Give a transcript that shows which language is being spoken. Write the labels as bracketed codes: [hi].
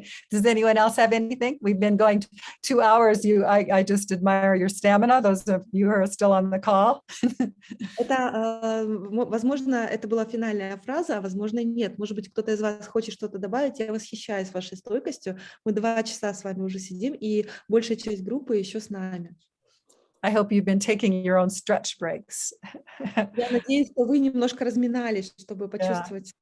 [en] Does anyone else have anything? We've been going 2 hours. I just admire your stamina. Those of you who are still on the call. [ru] Это, возможно, это была финальная фраза, а возможно, нет. Может быть, кто-то из вас хочет что-то добавить. Я восхищаюсь вашей стойкостью. Мы 2 часа с вами уже сидим, и большая часть группы еще с нами. [en] I hope you've been taking your own stretch breaks. [ru] Я надеюсь, что вы немножко разминались, чтобы почувствовать.